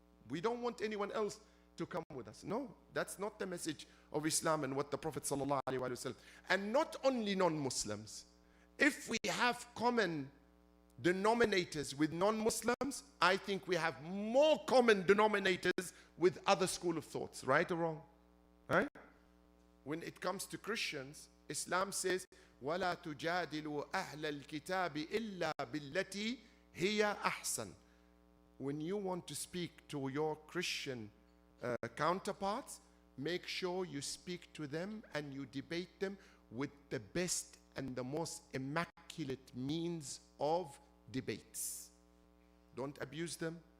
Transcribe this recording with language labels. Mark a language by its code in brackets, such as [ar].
[en] We don't want anyone else to come with us. No, that's not the message of Islam and what the Prophet ﷺ. And not only non-Muslims. If we have common denominators with non-Muslims, I think we have more common denominators with other school of thoughts, right or wrong? Right? When it comes to Christians, Islam says, [ar] وَلَا تُجَادِلُوا أَهْلَ الْكِتَابِ إِلَّا بِالَّتِي هِيَ أَحْسَنُ. [en] When you want to speak to your Christian counterparts, make sure you speak to them and you debate them with the best and the most immaculate means of debates. Don't abuse them.